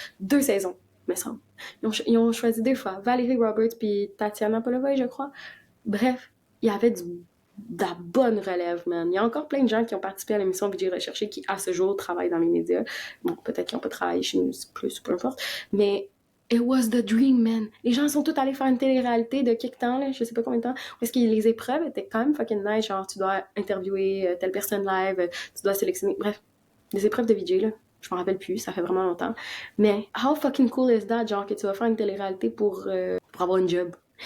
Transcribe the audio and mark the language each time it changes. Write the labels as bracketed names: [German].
[French] 2 saisons, me semble. Ils ont choisi 2 fois. Valérie Roberts puis Tatiana Polovoy, je crois. Bref, il y avait de la bonne relève, man. Il y a encore plein de gens qui ont participé à l'émission VJ Recherché qui, à ce jour, travaillent dans les médias. Bon, peut-être qu'ils n'ont pas travaillé chez nous plus, peu importe. [English] Mais it was the dream, man. [French] Les gens sont tous allés faire une télé-réalité de quelque temps, là, je sais pas combien de temps, parce que les épreuves étaient quand même fucking nice, genre tu dois interviewer telle personne live, tu dois sélectionner, bref, des épreuves de VJ, là. Je m'en rappelle plus, ça fait vraiment longtemps. Mais [English] how fucking cool is that, [French] genre, que tu vas faire une télé-réalité pour avoir une job?